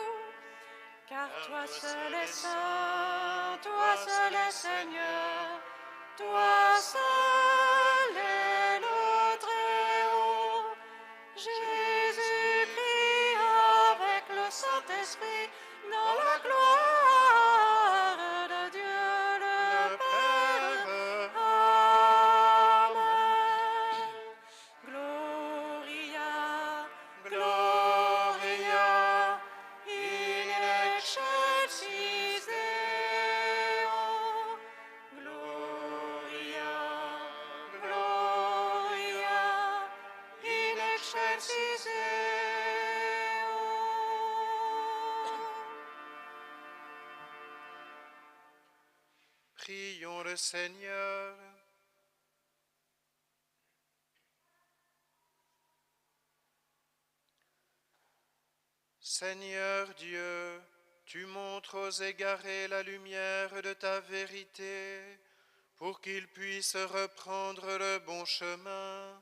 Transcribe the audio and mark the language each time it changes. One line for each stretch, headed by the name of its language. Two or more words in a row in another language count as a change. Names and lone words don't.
French: Car toi seul es saint, toi seul es Seigneur, toi seul est le Très-Haut. Jésus-Christ avec le Saint-Esprit, dans la gloire de Dieu le Père. Amen.
Latin: Gloria, Gloria, in excelsis Deo. Gloria, Gloria, in excelsis Deo.
French: Prions le Seigneur. Seigneur Dieu, tu montres aux égarés la lumière de ta vérité, pour qu'ils puissent reprendre le bon chemin.